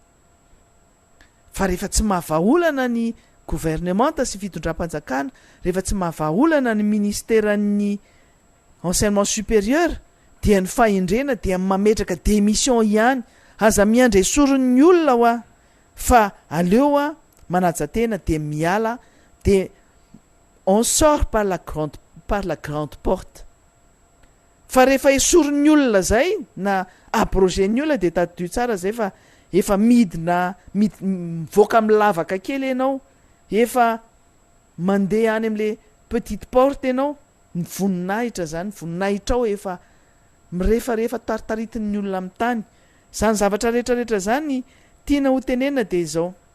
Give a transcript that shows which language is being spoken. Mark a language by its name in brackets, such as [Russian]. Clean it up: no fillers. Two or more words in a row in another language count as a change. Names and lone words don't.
[Malagasy] fa rehefa tsy mahavaolana ny gouvernementa sy fitondram-panjakana rehefa tsy mahavaolana ny ministèran'ny [French] enseignement supérieur [Malagasy] dia ny fahendrena dia mametraka démission ihany aza miandray soron'ny olona hoa fa aleo a manajatena de miala de [French] on sort par la grande porte [Malagasy] fa rehefa esoron'ny olona zay na abrogeny olona de tadio tsara zay fa efa midina mivoaka amin'ny lavaka kely ianao efa mandeha any am' [French] le petite porte [Malagasy] ianao ny voninahitra zany voninahitra ao efa mirehefarehefa taritaritin'ny olona amin'ny tany zany zavatra rehetrarehetra zany tiana ho tenena de zao